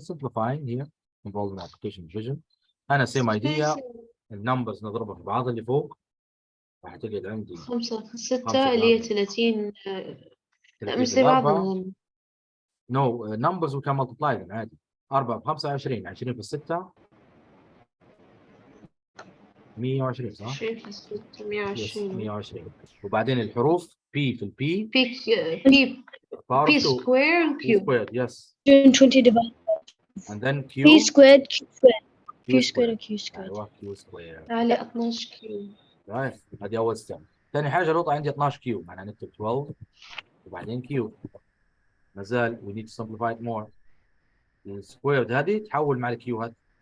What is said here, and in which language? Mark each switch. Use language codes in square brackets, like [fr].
[en] Simplifying here involving application vision. [ar] أنا [en] same idea. [ar] النمبرز نضربها في بعض اللي فوق راح تجد عندي 5 6 اللي هي 30. لا مش زي 4. بعضهم. [en] No, numbers we can multiply them [ar] عادي. 4 ب 25 20 في 6 120 صح؟ 20 في 6 [en] Yes, 120. [ar] 120 وبعدين الحروف P في البي [en] P square Q. squared, yes. 220 divided And then Q P squared, Q squared, Q Q squared, squared. and Q squared. [ar] ايوه Q squared. على 12 Q. [en] right. [ar] هذه أول step. ثاني حاجة نقطة عندي 12 Q معناها نكتب 12 وبعدين Q. ما زال [en] we need to simplify it more. [ar] السكويرد هذه تحول مع الكيو هذه.